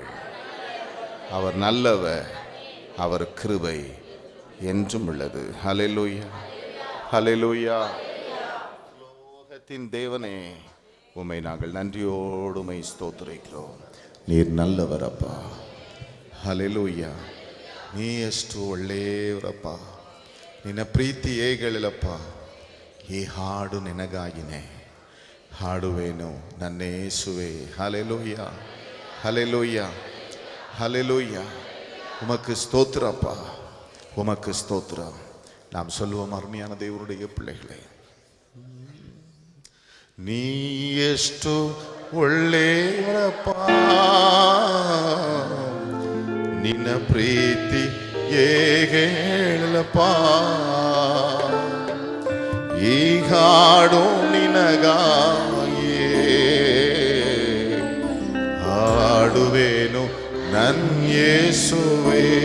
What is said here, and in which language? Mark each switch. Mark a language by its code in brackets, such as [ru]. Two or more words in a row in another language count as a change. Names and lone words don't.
[ta] அவர் நல்லவர், அவர் கிருபை என்றும் உள்ளது. ஹல்லேலூயா, ஹல்லேலூயா. பரலோகத்தின் தேவனே, உம்மை நாங்கள் நன்றியோடு உம்மை ಸ್ತೋತ್ರಿக்கிறோம். நீர் நல்லவர் அப்பா. [kn] ಹಲ್ಲೆಲೂಯಾ. ನೀ ಎಷ್ಟು ಒಳ್ಳೆಯವರಪ್ಪ. ನಿನ್ನ ಪ್ರೀತಿ ಹೇಗಳಿಲ್ಲಪ್ಪ. ಈ ಹಾಡು ನಿನಗಾಗಿನೇ ಹಾಡುವೇನು ನನ್ನ ಯೇಸುವೆ. ಹಲ್ಲೆಲೂಯಾ, ಹಲ್ಲೆಲೂಯಾ, ಹಲ್ಲೆಲೂಯಾ. [ta] உமக்கு ஸ்தோத்திரப்பா, உமக்கு ஸ்தோத்திரம். நாம் சொல்லுவோம் அருமையான தேவனுடைய பிள்ளைகளே, நீ [kn] ಎಷ್ಟು ಒಳ್ಳೆಯವರಪ್ಪ. ನಿನ್ನ ಪ್ರೀತಿ ಹೇಗೆ ಹೇಳಪ್ಪ. ಈ ಹಾಡು ನಿನಗಾಗಿಯೇ ಹಾಡುವೇನು ನನ್ನ ಯೇಸುವೇ.